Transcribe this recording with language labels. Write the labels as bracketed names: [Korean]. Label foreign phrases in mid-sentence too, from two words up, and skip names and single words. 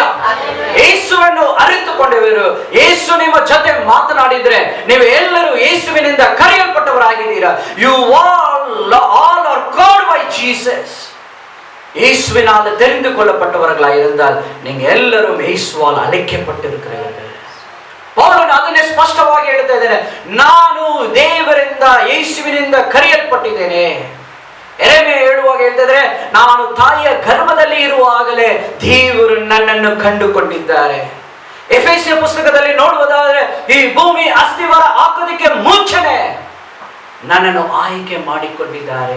[Kannada] ಯೇಸುವನ್ನು ಅರಿತುಕೊಂಡವರು, ಯೇಸು ನಿಮ್ಮ ಜೊತೆ ಮಾತನಾಡಿದ್ರೆ ನೀವು ಎಲ್ಲರೂ ಯೇಸುವಿನಿಂದ ಕರೆಯಲ್ಪಟ್ಟವರಾಗಿದ್ದೀರಾ. [English] you all are called by Jesus. [Tamil] ಯೇಸುವಿனால் தெரிந்து கொள்ளப்பட்டவர்களாக இருந்தால் நீங்க எல்லாரும் ಯೇಸುவால் அழைக்கப்பட்டிருக்கிறீர்கள். [Kannada] ಪೌಲನು ಅದನ್ನೇ ಸ್ಪಷ್ಟವಾಗಿ ಹೇಳ್ತಾ ಇದ್ದಾನೆ, ನಾನು ದೇವರಿಂದ ಯೇಸುವಿನಿಂದ ಕರೆಯಲ್ಪಟ್ಟಿದ್ದೇನೆ. ಯೆರೆಮೀಯ ಹೇಳುವಾಗ ಹೇಳ್ತಿದ್ರೆ, ನಾನು ತಾಯಿಯ ಗರ್ಭದಲ್ಲಿ ಇರುವಾಗಲೇ ದೇವರು ನನ್ನನ್ನು ಕಂಡುಕೊಂಡಿದ್ದಾರೆ. ಎಫೆಸಿಯ ಪುಸ್ತಕದಲ್ಲಿ ನೋಡುವುದಾದರೆ ಈ ಭೂಮಿ ಅಸ್ತಿವಾರ ಹಾಕೋದಕ್ಕೆ ಮುಂಚೆನೆ ನನ್ನನ್ನು ಆಯ್ಕೆ ಮಾಡಿಕೊಂಡಿದ್ದಾರೆ.